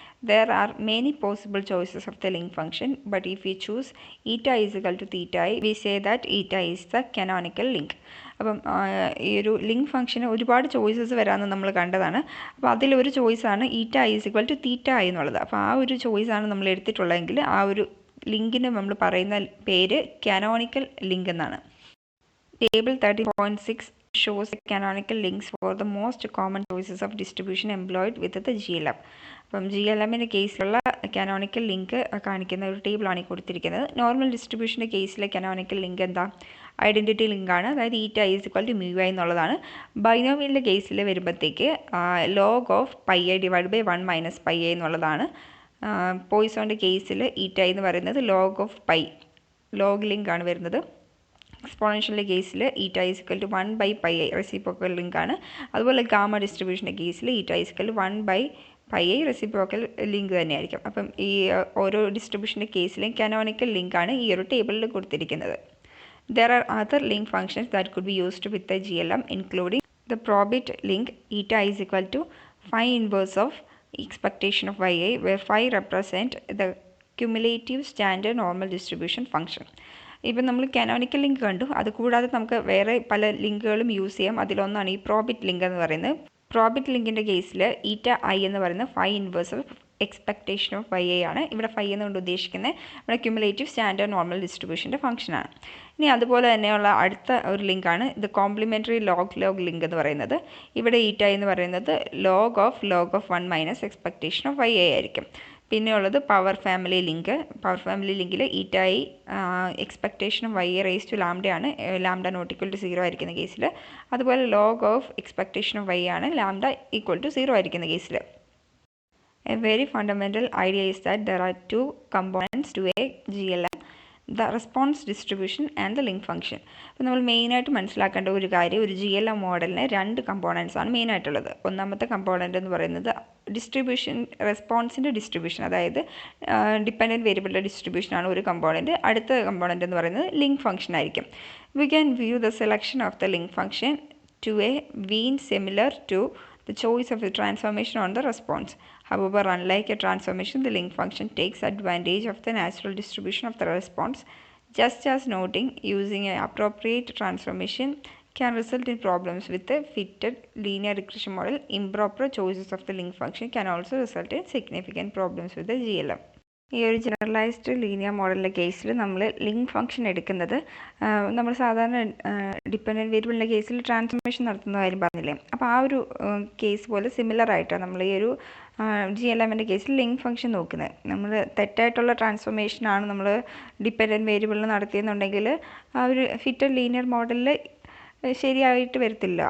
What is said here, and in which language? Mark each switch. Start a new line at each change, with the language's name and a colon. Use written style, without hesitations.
English: There are many possible choices of the link function, but if we choose eta is equal to theta I, we say that eta is the canonical link.
Malayalam: അപ്പം ഈ ഒരു link ഫംഗ്ഷന് ഒരുപാട് choices വരാമെന്ന് നമ്മൾ കണ്ടതാണ്. അപ്പോൾ അതിലൊരു ചോയ്സാണ് ഈറ്റ is equal to theta I എന്നുള്ളത്. അപ്പോൾ ആ ഒരു ചോയ്സാണ് നമ്മൾ എടുത്തിട്ടുള്ളതെങ്കിൽ ആ ഒരു ലിങ്കിന് നമ്മൾ പറയുന്ന പേര് കാനോണിക്കൽ ലിങ്ക് എന്നാണ്.
English: Table 13.6 shows canonical links for the most common choices of distribution employed with the GLM.
Malayalam: അപ്പം GLMൻ്റെ കേസിലുള്ള കാനോണിക്കൽ ലിങ്ക് കാണിക്കുന്ന ഒരു ടേബിളാണ് ഈ കൊടുത്തിരിക്കുന്നത്. നോർമൽ ഡിസ്ട്രിബ്യൂഷൻ്റെ കേസിലെ കാനോണിക്കൽ ലിങ്ക് എന്താ? ഐഡൻറ്റിറ്റി ലിങ്കാണ്, അതായത് ഈറ്റ is equal to mu I എന്നുള്ളതാണ്. ബൈനോമിയലിൻ്റെ കേസിൽ വരുമ്പോഴത്തേക്ക് log of pi I divide by 1 minus pi I എന്നുള്ളതാണ്. പോയിസോൻ്റെ കേസിൽ ഈറ്റ എന്ന് പറയുന്നത് ലോഗ് ഓഫ് പൈ, ലോഗ് ലിങ്കാണ് വരുന്നത്. എക്സ്പോണൻഷ്യലിൻ്റെ കേസിൽ ഈറ്റ is equal to 1 by pi I reciprocal ലിങ്കാണ്. അതുപോലെ ഗാമ ഡിസ്ട്രിബ്യൂഷൻ്റെ കേസിൽ ഈറ്റ is equal to 1 by pi I reciprocal link തന്നെയായിരിക്കും. അപ്പം ഈ ഓരോ ഡിസ്ട്രിബ്യൂഷൻ്റെ കേസിലും കാനോണിക്കൽ ലിങ്കാണ് ഈ ഒരു ടേബിളിൽ കൊടുത്തിരിക്കുന്നത്.
English: There are other link functions that could be used with the GLM, including the probit link eta is equal to phi inverse of expectation of yi, where phi represent the cumulative standard normal distribution function.
Malayalam: ഇപ്പം നമ്മൾ canonical link കണ്ടു. അതുകൂടാതെ നമുക്ക് വേറെ പല ലിങ്കുകളും use ചെയ്യാം. അതിലൊന്നാണ് ഈ പ്രോബിറ്റ് ലിങ്ക് എന്ന് പറയുന്നത്. പ്രോബിറ്റ് ലിങ്കിൻ്റെ കേസിൽ ഈറ്റ ഐ എന്ന് പറയുന്നത് phi inverse of expectation of Y I ആണ്. ഇവിടെ ഫൈ എന്നുകൊണ്ട് ഉദ്ദേശിക്കുന്നത് നമ്മുടെ ക്യുമുലേറ്റീവ് സ്റ്റാൻഡേർഡ് നോർമൽ ഡിസ്ട്രിബ്യൂഷൻ്റെ ഫംഗ്ഷനാണ്. ഇനി അതുപോലെ തന്നെയുള്ള അടുത്ത ഒരു ലിങ്കാണ് ഇത് കോംപ്ലിമെൻ്ററി ലോഗ് ലിങ്ക് എന്ന് പറയുന്നത്. ഇവിടെ ഈറ്റ എന്ന് പറയുന്നത് log of 1 minus expectation of Y I ആയിരിക്കും. പിന്നെയുള്ളത് power family link. Power family ലിങ്കിൽ ഈറ്റ I expectation of Y I raise to ലാംഡയാണ്, lambda not equal to 0 ആയിരിക്കുന്ന കേസിൽ. അതുപോലെ log of expectation of Y ആണ് ലാംഡ ഈക്വൽ ടു 0 ആയിരിക്കുന്ന കേസിൽ.
English: A very fundamental idea is that there are two components to a GLM, the response distribution and the link function.
Malayalam: അപ്പോൾ നമ്മൾ മെയിനായിട്ട് മനസ്സിലാക്കേണ്ട ഒരു കാര്യം, ഒരു GLM മോഡലിന് 2 കമ്പോണൻസ് ആണ് മെയിനായിട്ടുള്ളത്. ഒന്നാമത്തെ കമ്പോണൻ്റ് എന്ന് പറയുന്നത് ഡിസ്ട്രിബ്യൂഷൻ, റെസ്പോൺസിൻ്റെ ഡിസ്ട്രിബ്യൂഷൻ, അതായത് ഡിപ്പെൻഡൻറ്റ് വേരിയബിളിൻ്റെ ഡിസ്ട്രിബ്യൂഷനാണ് ഒരു കമ്പോണൻറ്റ്. അടുത്ത കമ്പോണൻ്റ് എന്ന് പറയുന്നത് ലിങ്ക് ഫംഗ്ഷൻ ആയിരിക്കും.
English: We can view the selection of the link function to a mean similar to the choice of a transformation on the response. However, unlike a transformation, the link function takes advantage of the natural distribution of the response, just as noting using an appropriate transformation can result in problems with the fitted linear regression model. Improper choices of the link function can also result in significant problems with the GLM.
Malayalam: ഈ ഒരു generalised linear മോഡലിൻ്റെ കേസിൽ നമ്മൾ link function എടുക്കുന്നത് നമ്മൾ സാധാരണ dependent വേരിയബിളിൻ്റെ കേസിൽ transformation നടത്തുന്ന കാര്യം പറഞ്ഞില്ലേ. അപ്പോൾ ആ ഒരു കേസ് പോലെ സിമിലർ ആയിട്ടാണ് നമ്മൾ ഈ ഒരു GLMൻ്റെ കേസിൽ ലിങ്ക് ഫംഗ്ഷൻ നോക്കുന്നത്. നമ്മൾ തെറ്റായിട്ടുള്ള ട്രാൻസ്ഫോർമേഷനാണ് നമ്മൾ ഡിപ്പെൻഡൻറ്റ് വേരിയബിളിൽ നടത്തിയെന്നുണ്ടെങ്കിൽ ആ ഒരു ഫിറ്റഡ് ലീനിയർ മോഡലിൽ ശരിയായിട്ട് വരത്തില്ല.